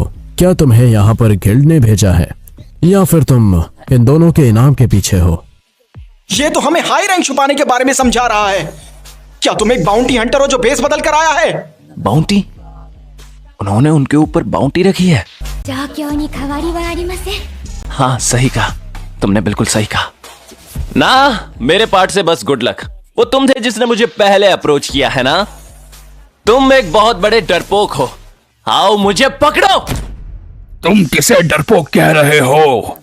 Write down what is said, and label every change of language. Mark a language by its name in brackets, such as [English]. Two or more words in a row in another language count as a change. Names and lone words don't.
[Hindi] क्या तुम्हें यहाँ पर गिल्ड ने भेजा है या फिर तुम इन दोनों के इनाम के पीछे हो? ये तो हमें [English] high rank [Hindi] छुपाने के बारे में समझा रहा है। क्या तुम एक [English] bounty hunter [Hindi] हो जो भेस बदल कर आया है? बाउंटी? उन्होंने उनके ऊपर बाउंटी रखी है? [Japanese] 状況に変わりはありません。 [Hindi] हाँ, सही कहा, तुमने बिल्कुल सही कहा। ना, मेरे पार्ट से बस [English] good luck. [Hindi] वो तुम थे जिसने मुझे पहले अप्रोच किया है ना? तुम एक बहुत बड़े डरपोक हो। आओ मुझे पकड़ो। तुम किसे डरपोक कह रहे हो?